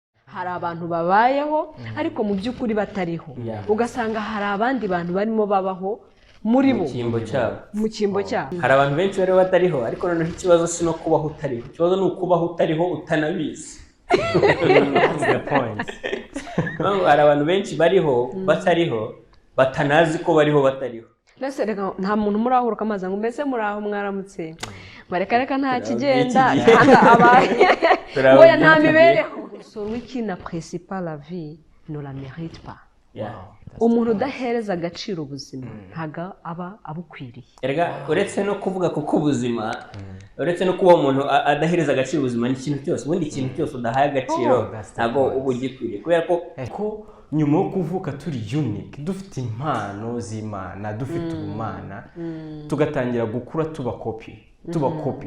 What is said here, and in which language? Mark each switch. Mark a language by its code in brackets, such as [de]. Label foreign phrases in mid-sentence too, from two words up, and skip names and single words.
[rw] hari abantu babayeho ariko mu by'ukuri batariho, ugasanga hari abandi bantu barimo babaho muri bo mu cyimbo cyabo. Hari abantu benshi bari batariho ariko noneho ikibazo si no kubaho utariho, ikibazo ni ukubaho utariho utanabizi. [en] That's the point. [rw] Hari abantu benshi bariho batariho batanazi ko bariho batariho. Mbese reka nta muntu murahura kamaza ngo mbese muraho mwaramutse bareka nta kigenda abaye ngoya nta mibereho. [fr] Celui qui n'apprécie pas la vie ne la mérite pas. [rw] Umuntu udahereza agaciro ubuzima ntago aba abukwiriye. Erega uretse no kuvuga kuko ubuzima, uretse no kuba umuntu adahereza agaciro ubuzima ni ikintu cyose, ubundi ikintu cyose udahaye agaciro ntago uba ugikwiriye, kubera ko nyuma yo kuvuka turi unique, dufite impano z'Imana, dufite ubumana, tugatangira gukura tuba kopi